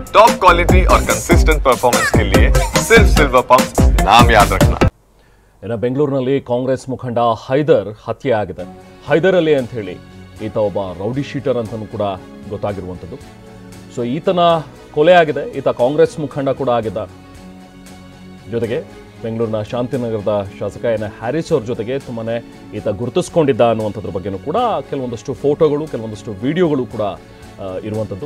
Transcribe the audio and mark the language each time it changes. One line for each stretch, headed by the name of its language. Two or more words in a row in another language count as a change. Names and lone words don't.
English: top quality
Hindi: और
English: consistent performance
Hindi: के लिए सिर्फ सिल्वर पंप नाम याद रखना।
Kannada: ಇನ್ನು ಬೆಂಗಳೂರಿನಲ್ಲಿ ಕಾಂಗ್ರೆಸ್ ಮುಖಂಡ ಹೈದರ್ ಹತ್ಯೆ ಆಗಿದೆ. ಹೈದರ್ ಅಲಿ ಅಂತ ಹೇಳಿ ಈತ ಒಬ್ಬ
English: rowdy sheeter
Kannada: ಅಂತಲೂ ಕೂಡ ಗೊತ್ತಾಗಿರುವಂಥದ್ದು. ಸೊ ಈತನ ಕೊಲೆ ಆಗಿದೆ. ಈತ ಕಾಂಗ್ರೆಸ್ ಮುಖಂಡ ಕೂಡ ಆಗಿದ್ದ. ಜೊತೆಗೆ ಬೆಂಗಳೂರಿನ ಶಾಂತಿನಗರದ ಶಾಸಕ ಎನ್ ಹ್ಯಾರಿಸ್ ಅವ್ರ ಜೊತೆಗೆ ತುಂಬಾನೇ ಈತ ಗುರುತಿಸ್ಕೊಂಡಿದ್ದ ಅನ್ನುವಂಥದ್ರ ಬಗ್ಗೆನೂ ಕೂಡ ಕೆಲವೊಂದಷ್ಟು ಫೋಟೋಗಳು ಕೆಲವೊಂದಷ್ಟು ವಿಡಿಯೋಗಳು ಕೂಡ ಇರುವಂಥದ್ದು.